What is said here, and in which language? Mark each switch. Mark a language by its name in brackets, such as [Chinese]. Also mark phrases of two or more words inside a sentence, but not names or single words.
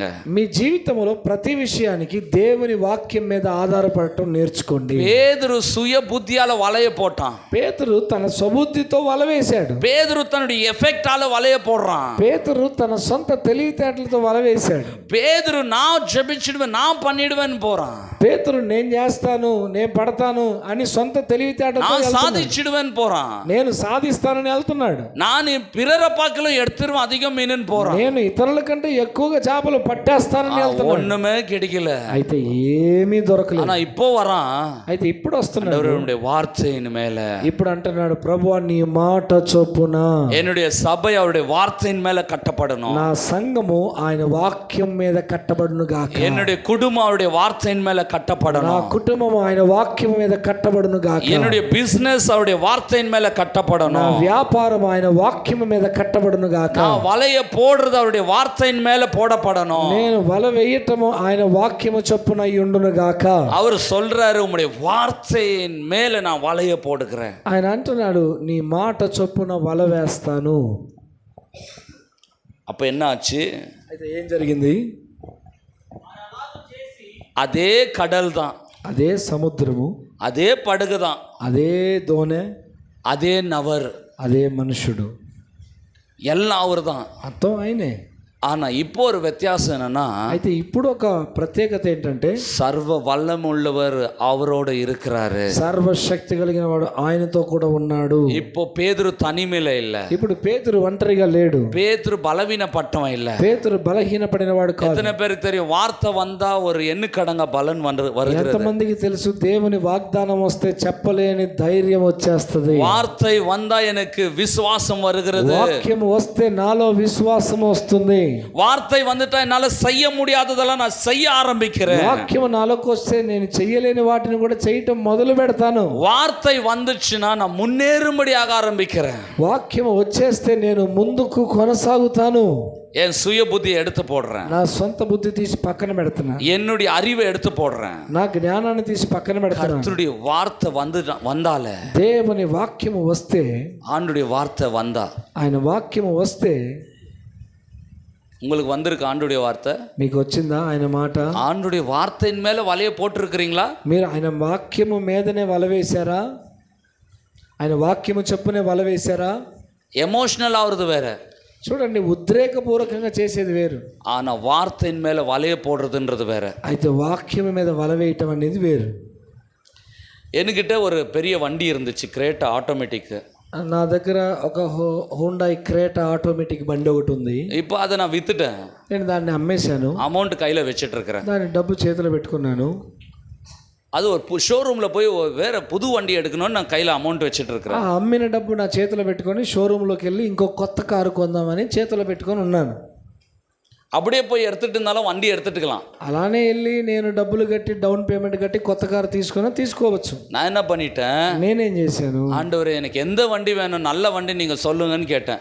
[Telugu] మీ జీవితంలో ప్రతి విషయానికి దేవుని వాక్యం మీద ఆధారపడటం నేర్చుకోండి. [Tamil] పేతురు சுய புத்தியால வலைய போட்டான். [Telugu] పేతురు తన స్వబుద్ధితో వల వేశాడు. [Tamil] పేతురు தனடைய எஃபெக்டால வலய போடுறான். [Telugu] పేతురు తన సొంత తెలివితేటలతో వల వేశాడు. [Tamil] పేతురు நான் ஜெபிச்சிடுவேன், நான் பண்ணிடுவேன் போறான். [Telugu] పేతురు నేను చేస్తాను, నేను పడతాను అని సొంత తెలివితేటలతో [Tamil] நான் சாதிச்சிடுவேன் போறான். [Telugu] నేను సాధిస్తానని వెళ్తున్నాడు. [Tamil] நான் பிறர பாக்கல எடுத்துருவேன் அதிகம் மீனுன்னு போறான். [Telugu] నేను ఇతరుల కంటే ఎక్కువగా చేపలు పట్టేస్తానని వెళ్తున్నాడు. [Tamil] ஒண்ணுமே கிடைக்கல, [Telugu] అయితే ఏమీ దొరకలేదు. [Tamil] ஆனா இப்போ வரான். [Telugu] అయితే ఇప్పుడు వస్తున్నాడు. [Tamil] அவருடைய வார்த்தையின் மேல [Telugu] ఇప్పుడు అంటున్నాడు, ప్రభువా నీ మాట చొప్పున [Tamil] என்னுடைய சபை அவருடைய வார்த்தையின் மேல கட்டப்படணும். [Telugu] నా సంఘము ఆయన వాక్యం మీద కట్టబడును గాక. [Tamil] என்னுடைய குடும்பம் அவருடைய வார்த்தையின் மேல கட்டப்படணும். [Telugu] నా కుటుంబం ఆయన వాక్యం మీద కట్టబడును గాక. [Tamil] என்னுடைய பிசினஸ் அவருடைய வார்த்தையின் மேல கட்டப்படணும். [Telugu] నా వ్యాపారం ఆయన వాక్యం మీద కట్టబడును గాక. [Tamil] நான் வலைய போடுறது அவருடைய வார்த்தையின் மேல போடப்படணும். [Telugu] నేను వల వేయటము ఆయన వాక్యము చొప్పున ఉండును గాక. [Tamil] அவர் சொல்றாரு, உம்முடைய வார்த்தையின் மேல நான் வலைய போடுகிறேன். [Telugu] ఆయన అంటున్నాడు, నీ మాట చొప్పున వల వేస్తాను. [Tamil] அப்ப என்ன ஆச்சு? [Telugu] అయితే ఏం జరిగింది? [Tamil] அதே கடல் தான், [Telugu] అదే సముద్రము, [Tamil] அதே படகு தான், [Telugu] అదే దోణె, [Tamil] அதே நபர், [Telugu] అదే మనుషుడు, [Tamil] எல்லாம் அவர் தான். [Telugu] మొత్తం ఆయనే. [Tamil] ஆனா இப்போ ஒரு வித்தியாசம் என்னன்னா, [Telugu] అయితే ఇప్పుడు ఒక ప్రత్యేకత ఏంటంటే [Tamil] சர்வ வல்லமுள்ளவர் அவரோட இருக்கிறாரு. [Telugu] సర్వశక్తి కలిగిన వాడు ఆయనతో కూడా ఉన్నాడు. [Tamil] இப்போ பேதுரு தனிமையில இல்ல, [Telugu] ఇప్పుడు పేతురు ఒంటరిగా లేడు. [Tamil] பேதுரு பலவீனப்பட்டவன் இல்ல. [Telugu] పేతురు బలహీనపడిన వాడు కాదు. [Tamil] எத்தனை பேருக்கு தெரியும் வார்த்தை வந்தா ஒரு எண்ணுக்கடங்க பலன் வருகிறது? [Telugu] ఎంతమందికి తెలుసు దేవుని వాగ్దానం వస్తే చెప్పలేని ధైర్యం వచ్చేస్తది. [Tamil] வார்த்தை வந்தா எனக்கு விசுவாசம் வருகிறது. [Telugu] వాక్యం వస్తే నాలో విశ్వాసం వస్తుంది. [Tamil] வார்த்தை வந்துட்டா என்னால செய்ய முடியாததெல்லாம் நான் செய்ய ஆரம்பிக்கிறேன். [Telugu] వాక్యం నాలోకి వస్తే నేను చెయ్యలేని వాటిని కూడా చేయటం మొదలు పెడతాను. [Tamil] வார்த்தை வந்துச்சுன்னா நான் முன்னேறும்படியாக ஆரம்பிக்கிறேன். [Telugu] వాక్యం వచ్చేస్తే నేను ముందుకు కొనసాగుతాను. [Tamil] என் சுய புத்தியை எடுத்து போடுறேன், [Telugu] నా సొంత బుద్ధి తీసి పక్కన పెడుతున్నా, [Tamil] என்னுடைய அறிவை எடுத்து போடுறேன். [Telugu] నా జ్ఞానాన్ని తీసి పక్కన పెడుతున్నా. [Tamil] கர்த்தருடைய வார்த்தை வந்தால, [Telugu] దేవుని వాక్యము వస్తే, [Tamil] ஆண்டுடைய வார்த்தை வந்தா, [Telugu] ఆయన వాక్యము వస్తే, [Tamil] உங்களுக்கு வந்திருக்கு ஆண்டுடைய வார்த்தை? [Telugu] మీకు వచ్చిందా ఆయన మాట? [Tamil] ஆண்டுடைய வார்த்தையின் மேல வலைய போட்டிருக்கிறீங்களா? [Telugu] మీరు ఆయన వాక్యము మీదనే వల వేశారా? ఆయన వాక్యము చెప్పునే వల వేశారా? [Tamil] எமோஷனல் ஆகுறது வேற, [Telugu] చూడండి, ఉద్రేకపూర్వకంగా చేసేది వేరు, [Tamil] ஆனா வார்த்தையின் மேல வலைய போடுறதுன்றது வேற. [Telugu] అయితే వాక్యం మీద వల వేయటం అనేది వేరు. [Tamil] என்கிட்ட ஒரு பெரிய வண்டி இருந்துச்சு, கிரேட்டா ஆட்டோமேட்டிக். [Telugu] నా దగ్గర ఒక హోండాయ్ క్రేటా ఆటోమేటిక్ బండి ఒకటి ఉంది. [Tamil] இப்போ அதை நான் வித்துட்டேன், [Telugu] నేను దాన్ని అమ్మేశాను. [Tamil] அமௌண்ட் கையில் வச்சுட்டு இருக்கிறேன். [Telugu] దాని డబ్బు చేతిలో పెట్టుకున్నాను. [Tamil] அது ஒரு ஷோரூமில் போய் வேற புது வண்டி எடுக்கணும்னு நான் கையில் அமௌண்ட் வச்சுட்டு இருக்கிறேன். [Telugu] ఆ అమ్మిన డబ్బు నా చేతిలో పెట్టుకొని షోరూంలోకి వెళ్ళి ఇంకో కొత్త కారు కొందామని చేతిలో పెట్టుకొని ఉన్నాను. [Tamil] அப்படியே போய் எடுத்துட்டு இருந்தாலும் வண்டி எடுத்துட்டுக்கலாம். [Telugu] అలానే వెళ్ళి నేను డబ్బులు కట్టి [English] down payment [Telugu] కట్టి కొత్త కారు తీసుకోవచ్చు. [Tamil] நான் என்ன பண்ணிட்டேன், [Telugu] నేనేం చేశాను, [Tamil] ஆண்டவரே எனக்கு எந்த வண்டி வேணும், நல்ல வண்டி நீங்கள் சொல்லுங்கன்னு கேட்டேன்.